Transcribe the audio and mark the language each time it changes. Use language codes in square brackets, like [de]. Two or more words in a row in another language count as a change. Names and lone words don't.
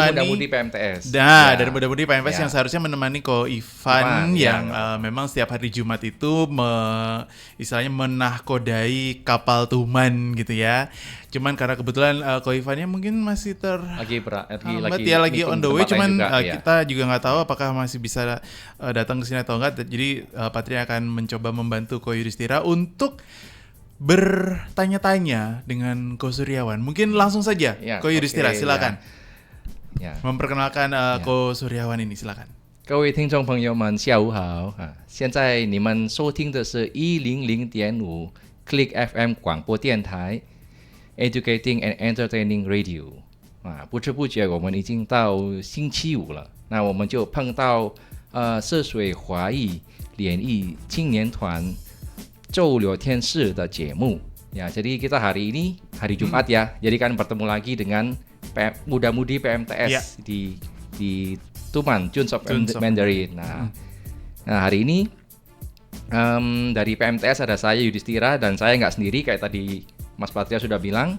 [id] dari Muda-Mudi PMTS. Dari Muda-Mudi PMTS yang seharusnya menemani Ko Ivan yang memang setiap hari Jumat itu istilahnya menahkodai kapal Tuman gitu ya. Cuman karena kebetulan Ko Ivannya mungkin masih lagi [en] on the way, [id] cuman juga, kita juga nggak tahu apakah masih bisa datang ke sini atau enggak. Jadi Patria akan mencoba membantu Ko Yudhistira untuk bertanya-tanya dengan Ko Suryawan. Mungkin langsung saja Ko Yudhistira, silakan. Memperkenalkan Ko Suryawan ini, silakan. [zh] 各位听众朋友们，下午好啊！现在你们收听的是100.5 Klik FM 广播电台 [en] Educating and Entertaining Radio [zh] 啊，不知不觉我们已经到星期五了，那我们就碰到涉水华裔联谊青年团周聊天室的节目 ya. [id] Jadi kita hari ini hari Jumat ya. Jadi kan bertemu lagi dengan Muda-Mudi PMTS di Tuman, Tunes of Mandarin. Nah, hari ini dari PMTS ada saya Yudhistira dan saya nggak sendiri kayak tadi Mas Patria sudah bilang.